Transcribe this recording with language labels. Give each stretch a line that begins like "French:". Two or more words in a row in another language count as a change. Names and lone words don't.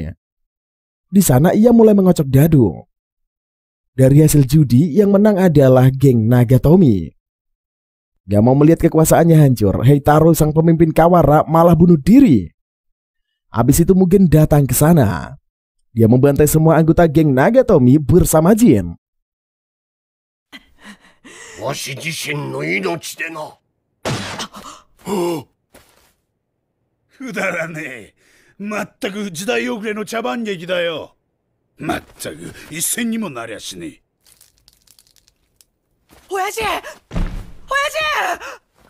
Indonesian: Di sana ia mulai mengocok dadu. Dari hasil judi, yang menang adalah geng Nagatomi. Gak mau melihat kekuasaannya hancur, Heitaro, sang pemimpin Kawara, malah bunuh diri. Habis itu Mugen datang ke sana. Dia membantai semua anggota geng Nagatomi bersama Jin.
Japanese: わし自身の命でな。くだらねえ。まったく時代遅れの茶番劇だよ。まったく一銭にもなりゃしねえ。親父、親父。